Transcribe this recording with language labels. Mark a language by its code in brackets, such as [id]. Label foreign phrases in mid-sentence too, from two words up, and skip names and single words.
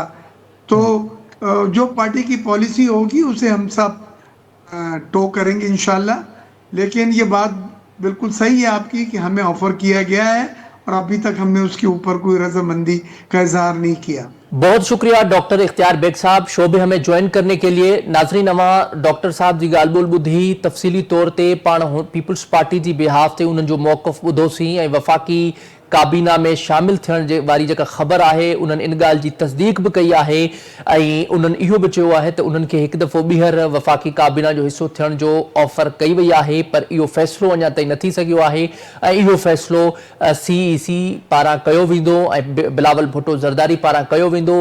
[ur] تو جو پارٹی کی پالیسی ہوگی اسے ہم سب ٹو کریں گے ان شاء اللہ. لیکن یہ بات بالکل صحیح ہے آپ کی کہ ہمیں آفر کیا گیا ہے اور ابھی تک ہم نے اس کے اوپر کوئی رضامندی کا اظہار نہیں کیا. بہت شکریہ ڈاکٹر اختیار بیگ صاحب، شو میں ہمیں جوائن کرنے کے لیے. [sd] नाज़रीन, अवां डॉक्टर साहब जी ॻाल्हि ॿोल ॿुधी, तफ़सीली तौर ते पाण पीपल्स पार्टी जी बिहाफ ते उन्हनि जो मौक़िफ़ ॿुधोसीं ऐं वफ़ाकी काबीना में शामिल थियण जे वारी जेका ख़बर आहे उन्हनि इन ॻाल्हि जी तस्दीक बि कई आहे ऐं उन्हनि इहो बि चयो आहे त उन्हनि खे हिकु दफ़ो ॿीहर वफ़ाकी काबीना जो हिसो थियण जो ऑफर कई वई आहे, पर इहो फ़ैसिलो अञा ताईं न थी सघियो आहे ऐं इहो फ़ैसिलो सीईसी पारां कयो वेंदो ऐं बिलावल भुट्टो ज़रदारी पारां कयो वेंदो।